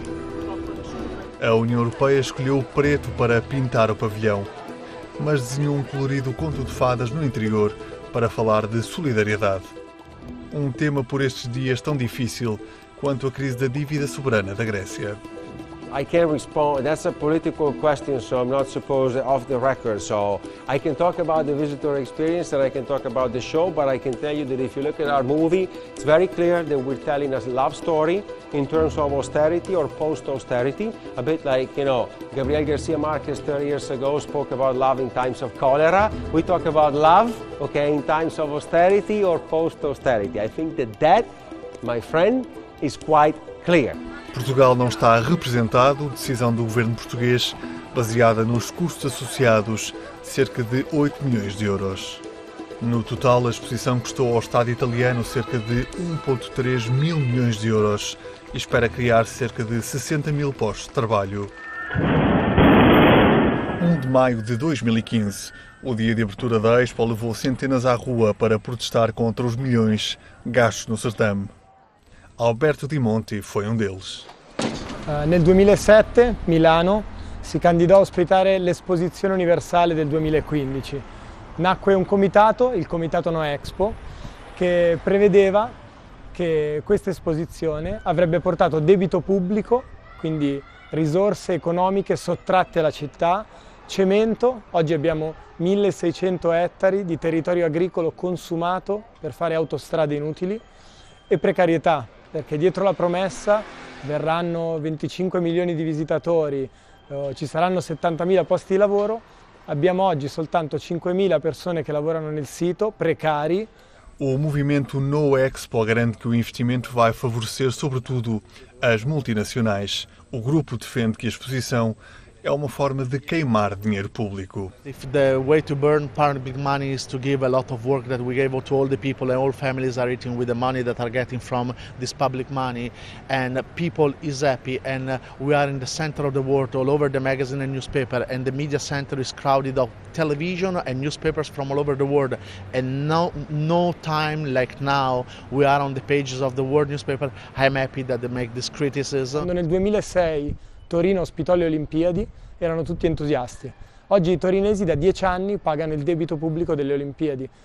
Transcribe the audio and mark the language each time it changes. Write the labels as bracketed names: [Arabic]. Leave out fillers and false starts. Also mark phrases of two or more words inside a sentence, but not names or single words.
[Portuguese] A União Europeia escolheu o preto para pintar o pavilhão, mas desenhou um colorido conto de fadas no interior para falar de solidariedade. Um tema por estes dias tão difícil quanto a crise da dívida soberana da Grécia. [English] I can't respond. That's a political question, so I'm not supposed off the record. So I can talk about the visitor experience and I can talk about the show, but I can tell you that if you look at our movie, it's very clear that we're telling a love story in terms of austerity or post-austerity. A bit like, Gabriel Garcia Marquez 30 years ago spoke about love in times of cholera. We talk about love, in times of austerity or post-austerity. I think that, my friend, is quite clear. [Portuguese] Portugal não está representado, decisão do governo português, baseada nos custos associados, cerca de 8 milhões de euros. No total, a exposição custou ao Estado italiano cerca de 1,3 mil milhões de euros e espera criar cerca de 60 mil postos de trabalho. 1 de maio de 2015, o dia de abertura da Expo levou centenas à rua para protestar contra os milhões gastos no certame. Alberto Di Monti foi um deles. [Italian] Nel 2007 Milano si candidò a ospitare l'Esposizione Universale del 2015. Nacque un comitato, il Comitato No Expo, che prevedeva che questa esposizione avrebbe portato debito pubblico, quindi risorse economiche sottratte alla città, cemento, oggi abbiamo 1600 ettari di territorio agricolo consumato per fare autostrade inutili, e precarietà, perché dietro la promessa verranno 25 milioni di visitatori, ci saranno 70.000 posti di lavoro, abbiamo oggi soltanto 5.000 persone che lavorano nel sito, precari. [Portuguese] O movimento No Expo garante que o investimento vai favorecer sobretudo as multinacionais. O grupo defende que a exposição é uma forma de queimar dinheiro público. [English] If the way to burn public money is to give a lot of work that we gave to all the people, and all families are eating with the money that are getting from this public money, and people is happy, and we are in the center of the world, all over the magazine and newspaper, and the media center is crowded of television and newspapers from all over the world, and no time like now we are on the pages of the world newspaper. I'm happy that they make this criticism. [Italian] Quando nel 2006 Torino ospitò le Olimpiadi, erano tutti entusiasti. Oggi i torinesi da 10 anni pagano il debito pubblico delle Olimpiadi.